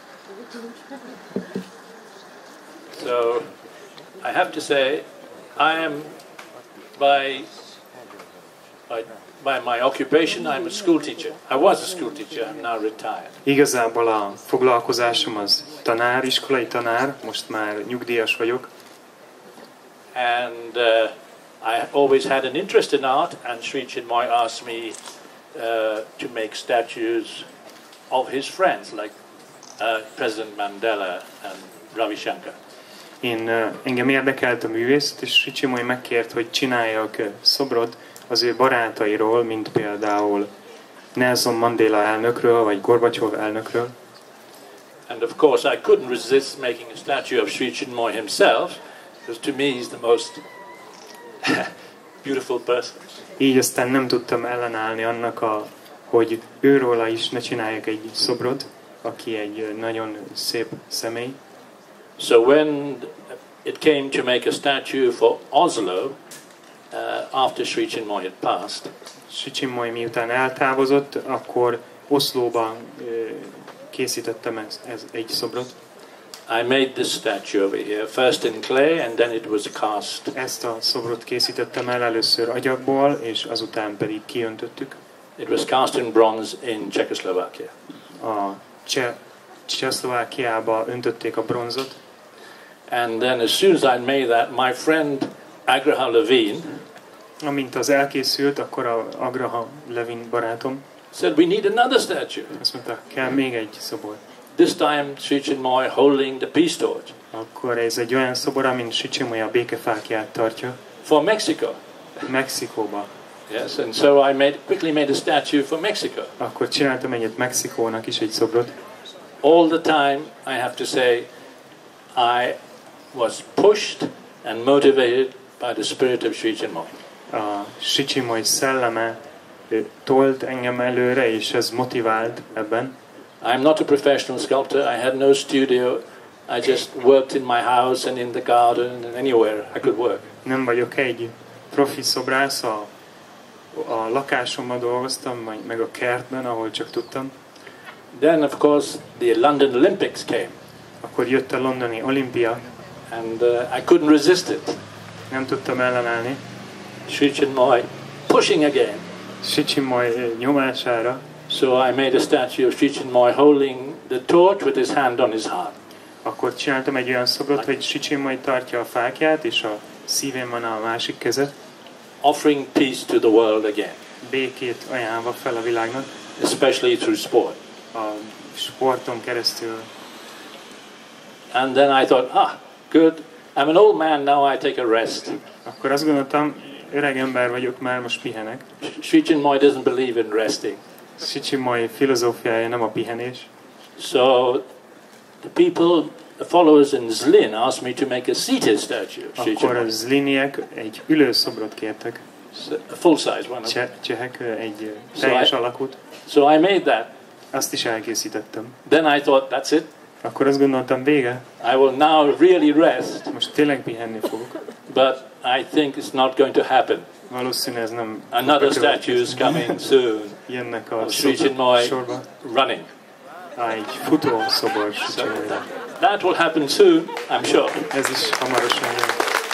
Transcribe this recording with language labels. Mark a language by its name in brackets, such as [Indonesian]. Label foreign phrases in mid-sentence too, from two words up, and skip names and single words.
[English] So I have to say, I am by my occupation, I'm a school teacher. I was a school teacher. I'm now retired. [Hungarian] Igazából a foglalkozásom az tanár, iskolai tanár, most már nyugdíjas vagyok. [English] And I always had an interest in art, and Sri Chinmoy asked me to make statues of his friends, like President Mandela and Ravi Shankar. [Hungarian] Engem érdekelt a művészet, és Sri Chinmoy megkért, hogy csináljak szobrot az ő barátairól, mint például Nelson Mandela elnökről, vagy Gorbacsov elnökről. [English] And of course I couldn't resist making a statue of Sri Chinmoy himself, because to me he's the most beautiful person. [Hungarian] Így aztán nem tudtam ellenállni annak, hogy őróla is ne csináljak egy szobrot, aki egy nagyon szép személy. [English] So when it came to make a statue for Oslo, after Sri Chinmoy had passed, [Hungarian] Sri Chinmoy miután eltávozott, akkor Oszlóban készítettem egy szobrot. [English] I made this statue over here, first in clay and then it was cast. [Hungarian] Ezt a szobrot készítettem el először agyagból, és azután pedig kiöntöttük. [English] It was cast in bronze in Czechoslovakia. [Hungarian] A Csehszlovákiába öntötték a bronzot. [English] And then as soon as I made that, my friend Agraha Levine, [Hungarian] amint az elkészült, akkor a Agraha Levin barátom [English] said, we need another statue. [Hungarian] Azt mondta, kell még egy szobor. [English] This time Sri Chinmoy holding the peace torch. [Hungarian] Akkor ez egy olyan szobor, amin Sri Chinmoy a békefákját tartja. [English] For Mexico. [Hungarian] Mexikóba. [English] Yes, and so I quickly made a statue for Mexico. [Hungarian] Akkor csináltam egyet Mexikónak is, egy szobrot. [English] All the time, I have to say, I was pushed and motivated by the spirit of Sri Chinmoy. [Hungarian] A Sri Chinmoy szelleme tolt engem előre, és ez motivált ebben. [English] I'm not a professional sculptor. I had no studio. I just worked in my house and in the garden and anywhere I could work. [Hungarian] Nem vagyok egy profi szobrász, a lakásomban dolgoztam, meg a kertben, ahol csak tudtam. [English] Then, of course, the London Olympics came. [Hungarian] Akkor jött a londoni olimpia. [English] And I couldn't resist it. [Hungarian] Nem tudtam ellenállni. [English] Sri Chinmoy pushing again. [Hungarian] Sri Chinmoy nyomására. [English] So I made a statue of Sri Chinmoy holding the torch with his hand on his heart. [Hungarian] Akkor csináltam egy olyan szobrot, hogy Sri Chinmoy tartja a fákját, és a szívén van a másik keze. [English] Offering peace to the world again. [Hungarian] Békét ajánlva fel a világnak. [English] Especially through sport. [Hungarian] A sporton keresztül. [English] And then I thought, good. I'm an old man now, I take a rest. [Hungarian] Akkor azt gondoltam, öreg ember vagyok, már most pihenek. [English] Sri Chinmoy doesn't believe in resting. [Hungarian] Sri Chinmoy filozófiája nem a pihenés. [English] So the followers in Zlin asked me to make a seated statue of Sri [Hungarian] Akkor [English] Chinmoy. [Hungarian] a zliniek egy ülő szobrot kértek. [English] A full size one. [Hungarian] Csehek egy teljes alakút. [English] So I made that. [Hungarian] Azt is elkészítettem. [English] Then I thought, that's it. [Hungarian] Akkor azt gondoltam, vége. [English] I will now really rest. [Hungarian] Most tényleg pihenni fogok. [English] But I think it's not going to happen. [Hungarian] Valószínűleg ez nem. [English] Another statue is coming soon. [Hungarian] Jönnek a Sri Chinmoy sorba. [English] Running. [Hungarian] Egy futó szobor. [English] So that will happen soon, I'm sure. [Hungarian] Ez is hamarosan jön.